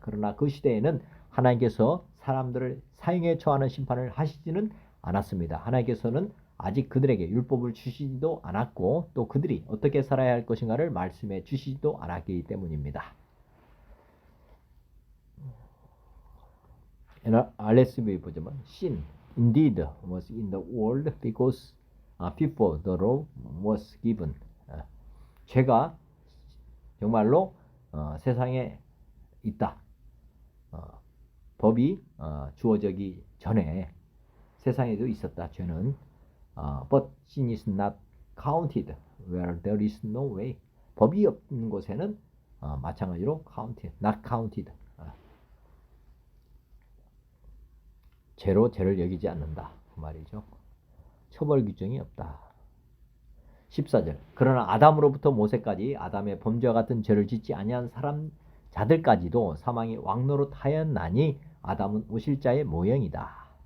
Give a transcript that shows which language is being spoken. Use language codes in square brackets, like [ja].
[ko] 그러나 그 시대에는 하나님께서 사람들을 사형에 처하는 심판을 하시지는 않았습니다. 하나님께서는 아직 그들에게 율법을 주시지도 않았고 또 그들이 어떻게 살아야 할 것인가를 말씀해 주시지도 않았기 때문입니다. [en] RSV 보자면 sin indeed was in the world because before the law was given. [ko] 죄가 정말로 세상에 있다. 법이 주어지기 전에 세상에도 있었다. [en] 죄는 but sin is not counted where there is no way. [ko] 법이 없는 곳에는 마찬가지로 [en] counted, not counted. [ko] 죄로 죄를 여기지 않는다. 그 말이죠. 처벌 규정이 없다. 14절 그러나 아담으로부터 모세까지 아담의 범죄와 같은 죄를 짓지 아니한 자들까지도 사망이 왕노릇하였나니 아담은 오실 자의 모형이다.